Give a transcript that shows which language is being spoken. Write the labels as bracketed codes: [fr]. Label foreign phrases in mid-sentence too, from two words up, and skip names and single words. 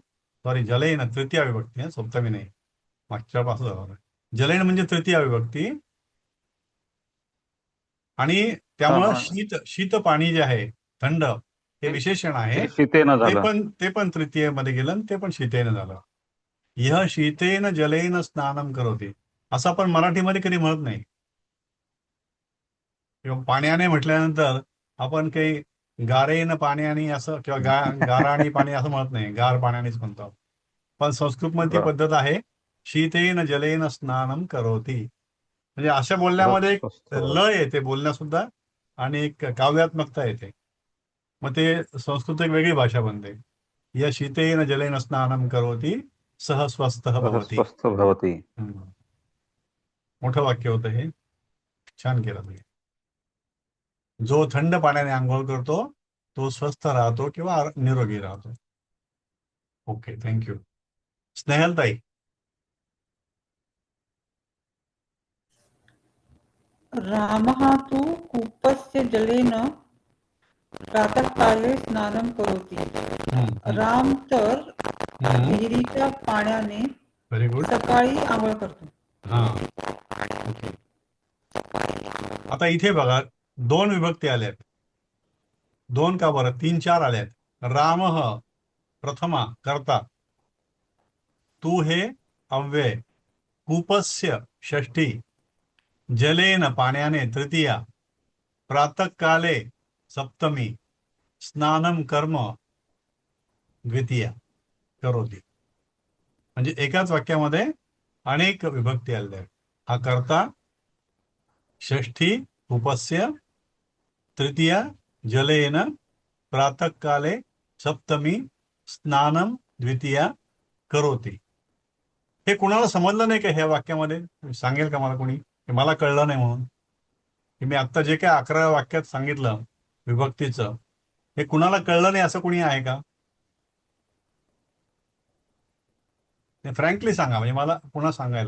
[mr] सॉरी, जलेन तृतीया विभक्ती आहे, सप्तमी नाही. मागच्या पासून जलेन म्हणजे तृतीया विभक्ती. आणि त्यामुळं शीत पाणी जे आहे, थंड, हे विशेषण आहे. शीतेन झालं. ते पण तृतीयेमध्ये गेलं आणि ते पण शीतेनं झालं. [sa] यह शीतेन जलेन स्नानम करोति, [mr] असं आपण मराठीमध्ये कधी म्हणत नाही. किंवा पाण्याने म्हटल्यानंतर आपण काही गारेन पाण्याने असं किंवा गाराणी पाणी असं म्हणत नाही, गार पाण्यानेच म्हणतो. पण संस्कृतमध्ये ती पद्धत आहे, [sa] शीतेन जलेन स्नानम करोति. [mr] म्हणजे अशा बोलण्यामध्ये एक लय येते बोलण्यात सुद्धा, आणि एक काव्यात्मकता येते. मग ते संस्कृत एक वेगळी भाषा बनते. [sa] या शीतेन जलेन स्नानम करोति सह स्वस्थः भवति. [mr] मोठं वाक्य होतं हे, छान केलं तुम्ही. जो थंड पाण्याने आंघोळ करतो तो स्वस्थ राहतो किंवा निरोगी राहतो. [en] Okay, thank you. [mr] स्नेहलताई. [sa] रामः तु कूपस्य जलेन प्रातःकाले स्नानं करोति. [mr] राम तर विहिरीच्या पाण्याने [en] Very good. [mr] सकाळी आंघोळ करतो. हा. आता इथे बघा 2 विभक्ती आल्यात. 2 का बरं, 3 4 आल्यात. रामः प्रथमा कर्ता, तू हे अव्यय, कूपस्य षष्ठी, जलेन पाण्याने तृतीया, प्रातःकाले सप्तमी, स्नानम कर्म द्वितीया करोति. म्हणजे एकाच वाक्यामध्ये अनेक विभक्ती आल्या. हा कर्ता, षष्ठी कूपस्य, तृतीया जलेन, प्रातःकाले सप्तमी, स्नानम द्वितीया करोति. हे कुणाला समजलं नाही का ह्या वाक्यामध्ये? सांगेल का मला कोणी? मला कळलं नाही म्हणून. की मी आत्ता जे काय 11व्या वाक्यात सांगितलं विभक्तीचं, हे कुणाला कळलं नाही असं कुणी आहे का? फ्रँकली सांगा, म्हणजे मला पुन्हा सांगायला.